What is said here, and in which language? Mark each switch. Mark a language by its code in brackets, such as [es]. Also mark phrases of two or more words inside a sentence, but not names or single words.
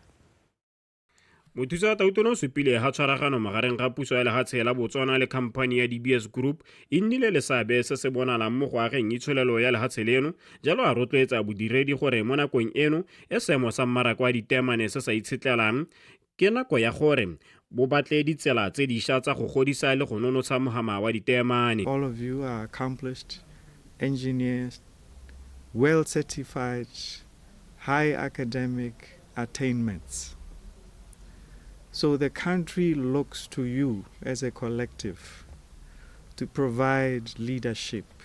[tn] Mothusa Tona o supile ha tshwaragano magareng ga puso ya lehatshe la Botswana le khamphani ya DBS Group e nnile le seabe se se bonalang mo go ageng itsholelo ya lehatshe leno jalo a rotloetsa bodiredi gore mo nakong eno e seemo sa mmaraka wa ditemane se sa itshetlelang ke nako ya gore bo batle ditsela tse dišwa tsa go godisa le go nonotsha mohama wa ditemane. [en] All of you are accomplished engineers, well certified, high academic attainments. So the country looks to you as a collective to provide leadership.